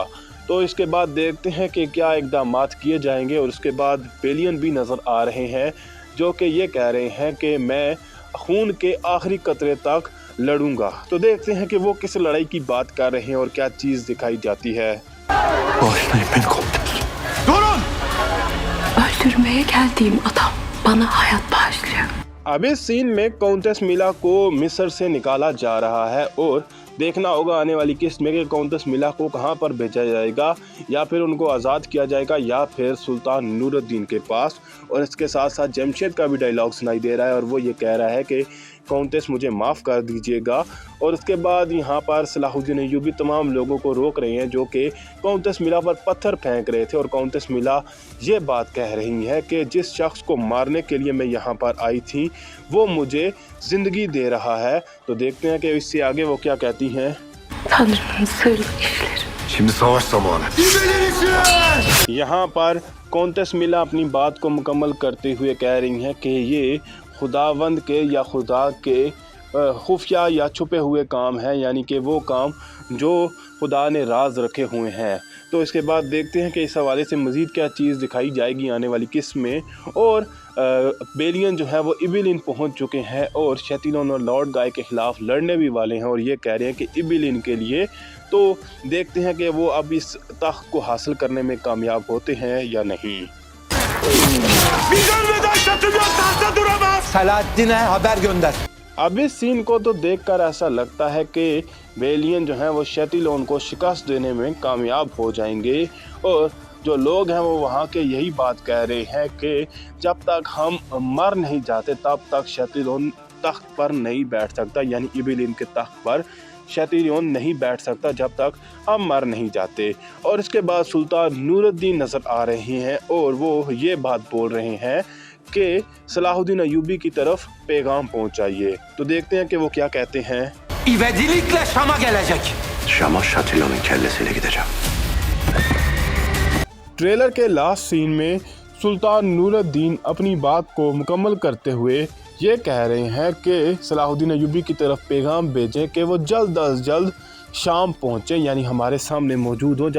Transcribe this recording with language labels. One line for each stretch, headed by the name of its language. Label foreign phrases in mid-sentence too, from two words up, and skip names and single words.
Hindi: तो इसके बाद देखते हैं कि क्या इक़दामात किए जाएंगे। और उसके बाद बेलियन भी नज़र आ रहे हैं जो कि ये कह रहे हैं कि मैं खून के आखिरी कतरे तक लड़ूंगा। तो देखते हैं कि वो किस लड़ाई की बात कर रहे हैं और क्या चीज़ दिखाई जाती है।
Turkish: Bağışlayın beni komutanım. Durun! Öldürmeye geldiğim adam bana hayat bağışlıyor.
Hindi: अब इस सीन में काउंटेस मिला को मिस्र से निकाला जा रहा है और देखना होगा आने वाली किस्त में कि काउंटेस मिला को कहां पर भेजा जाएगा, या फिर उनको आज़ाद किया जाएगा या फिर सुल्तान नूरुद्दीन के पास। और इसके साथ साथ जमशेद का भी डायलॉग सुनाई दे रहा है और वो ये कह रहा है कि काउंटेस मुझे माफ़ कर दीजिएगा। और उसके बाद यहाँ पर सलाहुद्दीन अय्यूबी तमाम लोगों को रोक रहे हैं जो कि काउंटेस मिला पर पत्थर फेंक रहे थे। और काउंटेस मिला ये बात कह रही है कि जिस शख्स को मारने के लिए मैं यहाँ पर आई थी वो मुझे ज़िंदगी दे रहा है। तो देखते हैं कि इससे आगे वो क्या कहती हैं।
Turkish: Tanrı'nın sırlı işleri. Şimdi savaş zamanı.
Hindi: यहाँ पर काउंटेस मिला अपनी बात को मुकम्मल करते हुए कह रही हैं कि ये खुदावंद के या खुदा के खुफिया या छुपे हुए काम हैं, यानी कि वो काम जो खुदा ने राज रखे हुए हैं। तो इसके बाद देखते हैं कि इस हवाले से मज़ीद क्या चीज़ दिखाई जाएगी आने वाली किस्त में। और बेलियन जो है वो इबिलिन पहुंच चुके हैं और शैतान और लॉर्ड गाय के ख़िलाफ़ लड़ने भी वाले हैं। और ये कह रहे हैं कि इबिलिन के लिए, तो देखते हैं कि वो अब इस तख्त को हासिल करने में कामयाब होते हैं या नहीं।
Turkish: Biz ölmeden şatım yok, tahta duramaz! Selahaddin'e haber gönder.
Hindi: अब इस सीन को तो देखकर ऐसा लगता है कि बेलियन जो हैं वो शैतान को शिकस्त देने में कामयाब हो जाएंगे। और जो लोग हैं वो वहाँ के यही बात कह रहे हैं कि जब तक हम मर नहीं जाते तब तक शैतान तख्त पर नहीं बैठ सकता, यानी इबिलिन के तख्त पर शैतान नहीं बैठ सकता जब तक हम मर नहीं जाते। और इसके बाद सुल्तान नूरुद्दीन नज़र आ रहे हैं और वो ये बात बोल रहे हैं कि सलाहुद्दीन अय्यूबी की तरफ पैगाम पहुंचाइए। तो देखते हैं कि वो क्या कहते हैं।
Turkish: İvedilikle Şam'a gelecek. Şam'a Şatilon'un kellesiyle gideceğim.
Hindi: ट्रेलर के
English: last scene
Hindi: में सुल्तान नूरुद्दीन अपनी बात को मुकम्मल करते हुए ये कह रहे हैं कि सलाहुद्दीन अय्यूबी की तरफ पैगाम भेजें कि वो जल्द अज जल्द शाम पहुँचें, यानी हमारे सामने मौजूद हों।